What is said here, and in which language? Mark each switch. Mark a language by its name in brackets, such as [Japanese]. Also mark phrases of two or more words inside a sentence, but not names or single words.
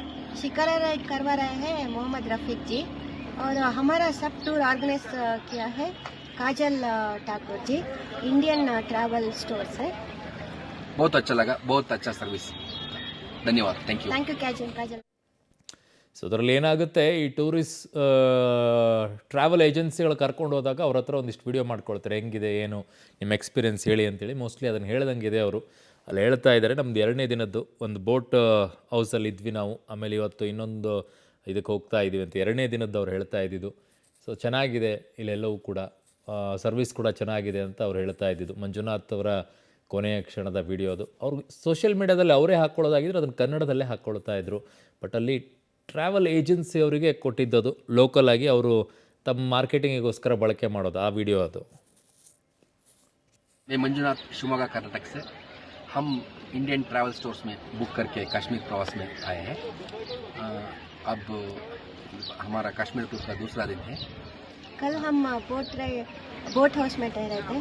[Hindi] शिकारा राइड करवा रहे हैं मोहम्मद रफीक जी, और हमारा सब [English] tour organize [Hindi] किया है काजल ठाकुर जी, इंडियन ट्रैवल स्टोर से। बहुत अच्छा लगा, बहुत अच्छा सर्विस, धन्यवाद, [English] thank you [Hindi] काजल। [Kannada] ಸೊ ಅದರಲ್ಲಿ ಏನಾಗುತ್ತೆ, ಈ [English] travel agencies [Kannada] ಕರ್ಕೊಂಡು ಹೋದಾಗ ಅವ್ರ ಹತ್ರ ಒಂದಿಷ್ಟು ವಿಡಿಯೋ ಮಾಡ್ಕೊಳ್ತಾರೆ, ಹೆಂಗಿದೆ ಏನು ನಿಮ್ಮ ಎಕ್ಸ್ಪೀರಿಯೆನ್ಸ್ ಹೇಳಿ ಅಂತೇಳಿ. ಮೋಸ್ಟ್ಲಿ ಅದನ್ನು ಹೇಳ್ದಂಗಿದೆ ಅವರು. ಅಲ್ಲಿ ಹೇಳ್ತಾ ಇದ್ದಾರೆ, ನಮ್ಮದು 2ನೇ ದಿನದ್ದು ಒಂದು [English] boat house [Kannada] ಇದ್ವಿ ನಾವು, ಆಮೇಲೆ ಇವತ್ತು ಇನ್ನೊಂದು ಇದಕ್ಕೆ ಹೋಗ್ತಾ ಇದ್ದೀವಿ ಅಂತ 2ನೇ ದಿನದ್ದು ಅವ್ರು ಹೇಳ್ತಾ ಇದ್ದಿದ್ದು. ಸೊ ಚೆನ್ನಾಗಿದೆ ಇಲ್ಲೆಲ್ಲವೂ ಕೂಡ, ಸರ್ವಿಸ್ ಕೂಡ ಚೆನ್ನಾಗಿದೆ ಅಂತ ಅವ್ರು ಹೇಳ್ತಾ ಇದ್ದಿದ್ದು. ಮಂಜುನಾಥ್ ಅವರ ಕೊನೆಯ ಕ್ಷಣದ ವಿಡಿಯೋ ಅದು. ಅವ್ರು [English] social media [Kannada] ಅವರೇ ಹಾಕ್ಕೊಳ್ಳೋದಾಗಿದ್ರೆ ಅದನ್ನು ಕನ್ನಡದಲ್ಲೇ ಹಾಕ್ಕೊಳ್ತಾ ಇದ್ರು. ಬಟ್ ಅಲ್ಲಿ [English] travel agency [Kannada] ಅವರಿಗೆ ಕೊಟ್ಟಿದ್ದದು, ಲೋಕಲ್ ಆಗಿ ಅವರು ತಮ್ಮ ಮಾರ್ಕೆಟಿಂಗಿಗೋಸ್ಕರ ಬಳಕೆ ಮಾಡೋದು ಆ ವಿಡಿಯೋ ಅದು. [Hindi] मैं मंजुनाथ शिवमोगा कर्नाटक से हम इंडियन ट्रैवल स्टोर्स में बुक करके कश्मीर प्रवास में आए हैं। अब हमारा कश्मीर टूर का दूसरा दिन है। कल हम [English] boat house [Hindi] में ठहरे थे।